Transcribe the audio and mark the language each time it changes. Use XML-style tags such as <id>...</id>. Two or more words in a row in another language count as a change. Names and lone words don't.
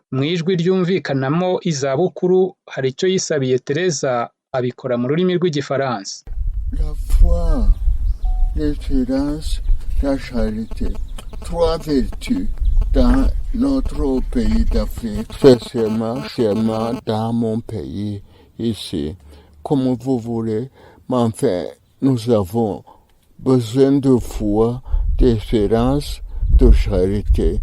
<rw>Mu ijwi ryumvikanamo izabukuru hari icyo yisabiye Tereza, abikora mu rurimi rw'Igifaransa.</rw> <fr>La foi, l'espérance, la charité, trois vertus dans notre pays d'Afrique, spécialement dans mon pays ici. Comme vous voulez, mais enfin, nous avons besoin de foi, d'espérance, de charité.</fr>